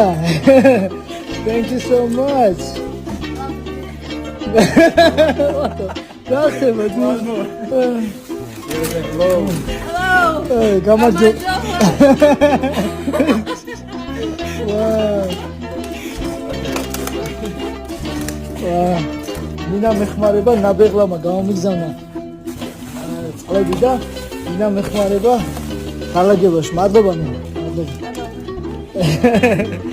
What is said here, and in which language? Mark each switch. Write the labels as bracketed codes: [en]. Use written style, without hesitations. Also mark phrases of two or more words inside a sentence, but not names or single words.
[en] Thank you so much. What the? That's it, but Hello. come on, Joe. Wow. Wow. [ka] Nina მეხმარება ნაბეღლამა გამომიგზავნა. წყლები და ნინა მეხმარება გალაგებაში. მადლობა ნინა. მადლობა.